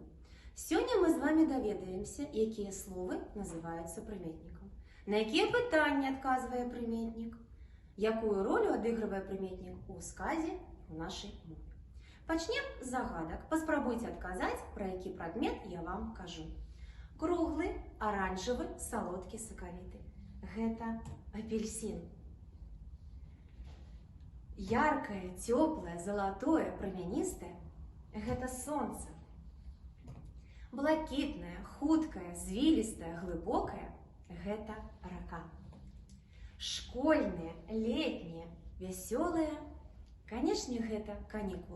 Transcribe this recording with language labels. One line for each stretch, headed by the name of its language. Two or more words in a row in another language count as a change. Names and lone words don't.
Belarusian: Сёння мы з вами даведаемся, якія словы называюцца прыметнікам, на якія пытанні адказвае прыметнік, якую ролю адыгрывае прыметнік у сказе ў нашай мове. Пачнем з загадак. Паспрабуйце адказаць, пра які прадмет я вам кажу. Круглы, аранжавы, салодкі, сакавіты. Гэта апельсин.
Russian: Яркое, теплое, золотое,
Belarusian: прамяністае – гэта сонца. Блакітнае, хуткае, звілістае, глыбокае – гэта рака. Школьныя, летнія, вясёлыя – канешне, гэта канікулы.